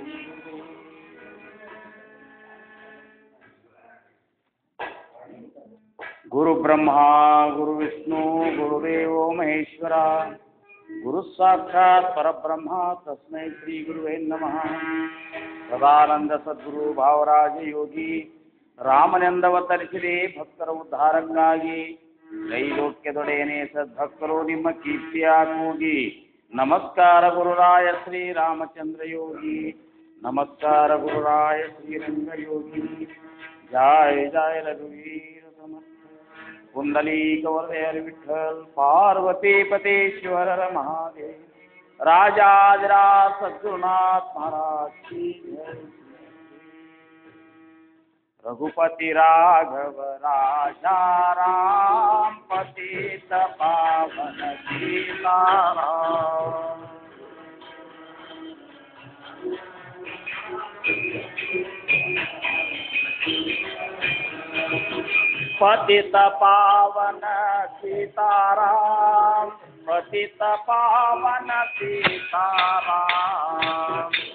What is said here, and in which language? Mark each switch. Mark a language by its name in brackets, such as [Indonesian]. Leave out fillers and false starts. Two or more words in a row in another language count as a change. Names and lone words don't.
[Sanskrit] गुरु ब्रह्मा गुरु विष्णु गुरुदेव महेश्वरा गुरु साक्षात् परब्रह्म तस्मै श्री गुरुवे नमः। सदानंद सद्गुरु भावराज योगी [Kannada] ರಾಮನೆಂದವತರಿಸಿದೆ ಭಕ್ತರ ಉದ್ಧಾರಕ್ಕಾಗಿ ತ್ರೈಲೋಕ್ಯದೊಡೆಯನೇ ಸದ್ಭಕ್ತರು ನಿಮ್ಮ ಕೀರ್ತಿಯ ಕೂಗಿ ನಮಸ್ಕಾರ ಗುರುರಾಯ ಶ್ರೀ ರಾಮಚಂದ್ರ ಯೋಗಿ ನಮಸ್ಕಾರ ಗುರುರಾಯ ಶ್ರೀರಂಗ ಯೋಗಿ ಜಯ ಜಯ ರಘುವೀರ ಸಮರ್ಥ ಕುಂಡಲೀಕ ವರದಯ ವಿಠ್ಠಲ್ ಪಾರ್ವತಿ ಪತೇಶ್ವರ ಮಹಾದೇವ ರಾಜಾಧಿರಾज [Hindi] सद्गुरुनाथ महाराज की जय। रघुपति राघव राजा राम पतित पावन सीताराम। पतित पावन सीताराम पतित पावन सीताराम।